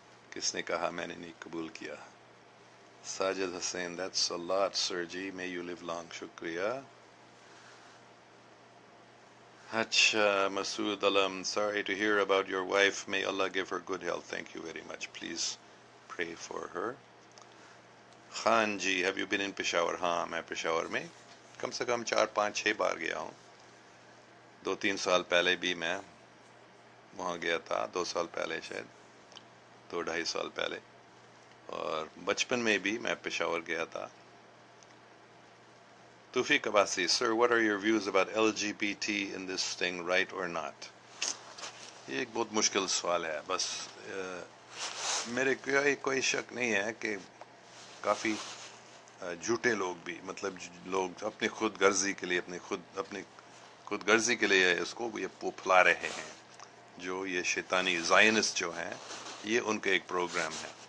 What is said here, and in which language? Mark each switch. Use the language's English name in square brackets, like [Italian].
[Urdu] کس نے کہا میں نے نہیں قبول کیا؟ [English] Sajid Hussain, that's a lot sir ji, may you live long. [Urdu] شکریہ. [English] اچھا Masood Alam, sorry to hear about your wife, may Allah give her good health. Thank you very much, please pray for her. [Urdu] Khan جی، [English] have you been in [Urdu] Peshawar? ہاں میں پشاور میں کم سے کم 4 5 6 بار گیا ہوں. 2 3 سال پہلے بھی میں وہاں گیا تھا، 2 سال پہلے شاید. 2-2.5 سال پہلے. اور بچپن میں بھی میں پشاور گیا تھا. [English] Taufiq Abbasi, sir, what are your views about LGBT in this thing, right or not? [Urdu] یہ ایک بہت مشکل سوال ہے. بس میرے کوئی شک نہیں ہے کہ کافی جھوٹے لوگ بھی, مطلب لوگ اپنی خود غرضی کے لیے اپنی خود غرضی کے لیے اس کو یہ پھیلا رہے ہیں. جو یہ شیطانی زائنسٹ جو ہیں, یہ ان کا ایک پروگرام ہے.